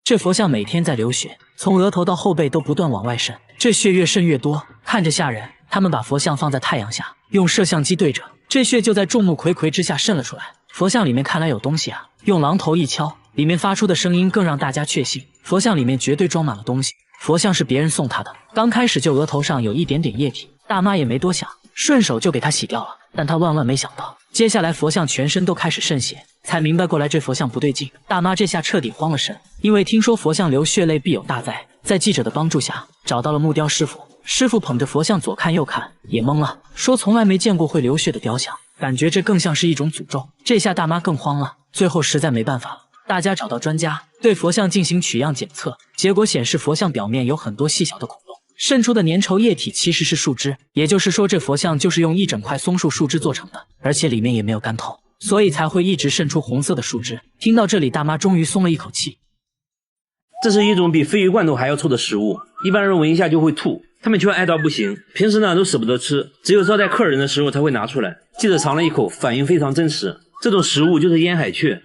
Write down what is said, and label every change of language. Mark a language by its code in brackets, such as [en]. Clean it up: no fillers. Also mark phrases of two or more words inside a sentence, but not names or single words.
[zh] 這佛像每天在流血，從額頭到後背都不斷往外滲，這血越滲越多，看着嚇人。他們把佛像放在太陽下，用攝像機对着，這血就在众目睽睽之下滲了出来。佛像裡面看來有東西啊，用榔頭一敲，裡面發出的聲音更讓大家確信，佛像裡面絕對裝滿了東西。佛像是別人送他的，剛開始就額頭上有一點點液體，大媽也沒多想，順手就給他洗掉了。但他萬萬沒想到，接下來佛像全身都開始滲血，才明白過來這佛像不對勁。大媽這下徹底慌了神，因為聽說佛像流血淚必有大災，在記者的幫助下找到了木雕師傅。師傅捧着佛像左看右看，也懵了，說從來沒見過會流血的雕像，感覺這更像是一種詛咒。這下大媽更慌了，最後實在沒辦法了，大家找到專家對佛像进行取樣檢測，結果顯示佛像表面有很多細小的孔洞，滲出的粘稠液體其實是樹枝，也就是說這佛像就是用一整塊松樹树枝做成的，而且裡面也沒有干透，所以才会一直滲出紅色的樹枝。听到這裡，大媽終於鬆了一口氣。這是一種比鯡魚罐頭還要臭的食物，一般人聞一下就會吐，他們卻愛到不行，平時呢都捨不得吃，只有招待客人的時候才會拿出來。記者嘗了一口，反應非常真實。這種食物就是醃海雀。